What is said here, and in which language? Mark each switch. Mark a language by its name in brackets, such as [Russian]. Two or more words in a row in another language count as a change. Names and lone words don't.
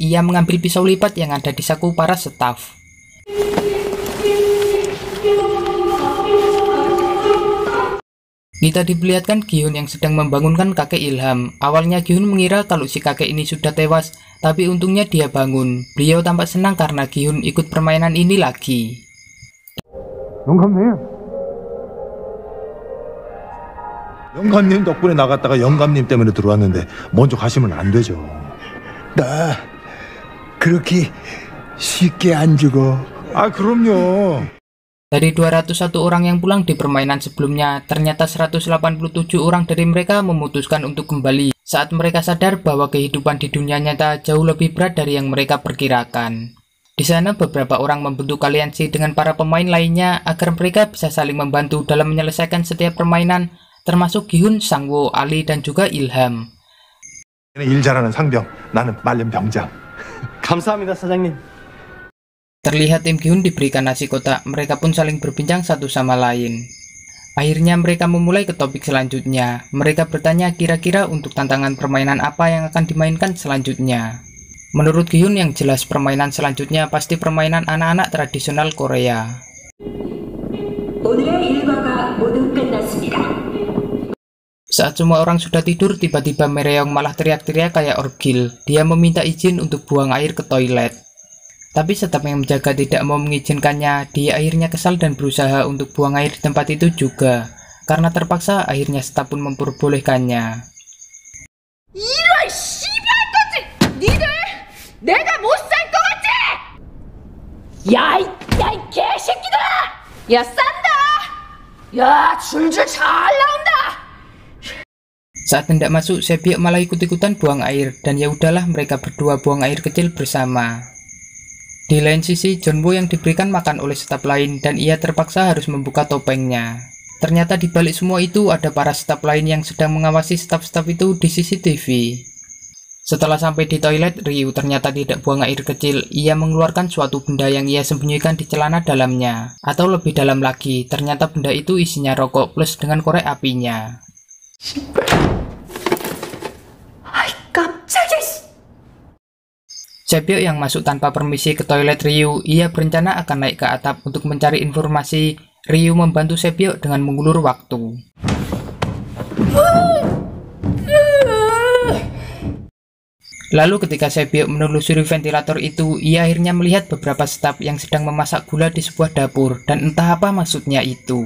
[Indonesian] Ia mengambil pisau lipat yang ada di saku para staf. Kita diperlihatkan Gi-hun yang sedang membangunkan kakek Ilham. Awalnya Gi-hun mengira kalau si kakek ini sudah tewas, tapi untungnya dia bangun. Beliau tampak senang karena Gi-hun ikut permainan ini lagi. [Korean] 영감님 덕분에 나갔다가 영감님 때문에 들어왔는데 먼저 가시면 안 되죠. 나 그렇게 쉽게 안 죽어. 아, 그럼요. [Indonesian] Dari 201 orang yang pulang di permainan sebelumnya, ternyata 187 orang dari mereka memutuskan untuk kembali saat mereka sadar bahwa kehidupan di dunia nyata jauh lebih berat dari yang mereka perkirakan. Di sana beberapa orang membentuk aliansi dengan para pemain lainnya agar mereka bisa saling membantu dalam menyelesaikan setiap permainan, termasuk Gi-hun, Sang-woo, Ali, dan juga Ilham. [Korean] 일 잘하는 상병, 나는 말년 병장. 감사합니다, 사장님. [Indonesian] Terlihat tim Gi-hun diberikan nasi kotak, mereka pun saling berbincang satu sama lain. Akhirnya mereka memulai ke topik selanjutnya. Mereka bertanya kira-kira untuk tantangan permainan apa yang akan dimainkan selanjutnya. Menurut Gi-hun yang jelas permainan selanjutnya pasti permainan anak-anak tradisional Korea. Saat semua orang sudah tidur, tiba-tiba Mereong malah teriak-teriak kayak orgil. Dia meminta izin untuk buang air ke toilet. Tapi staf yang menjaga tidak mau mengizinkannya. Dia akhirnya kesal dan berusaha untuk buang air di tempat itu juga. Karena terpaksa, akhirnya staf pun memperbolehkannya. [Korean] 이런 씨발것들! 니들 내가 못 살 것 같지? 야, 이 개새끼들아! 야, 싼다! 야, 줄줄 잘 나온다! [Indonesian] Saat hendak masuk, Sepyeok malah ikut-ikutan buang air. Dan ya udahlah, mereka berdua buang air kecil bersama. Di lain sisi, John Woo yang diberikan makan oleh staf lain dan ia terpaksa harus membuka topengnya. Ternyata di balik semua itu ada para staf lain yang sedang mengawasi staf-staf itu di CCTV. Setelah sampai di toilet, Ryu ternyata tidak buang air kecil. Ia mengeluarkan suatu benda yang ia sembunyikan di celana dalamnya. Atau lebih dalam lagi, ternyata benda itu isinya rokok plus dengan korek apinya. [Korean] 아이, 깜짝이야! [Indonesian] Sepyeok yang masuk tanpa permisi ke toilet Ryu, ia berencana akan naik ke atap untuk mencari informasi. Ryu membantu Sepyeok dengan mengulur waktu. Lalu ketika Sepyeok menelusuri ventilator itu, ia akhirnya melihat beberapa staf yang sedang memasak gula di sebuah dapur, dan entah apa maksudnya itu.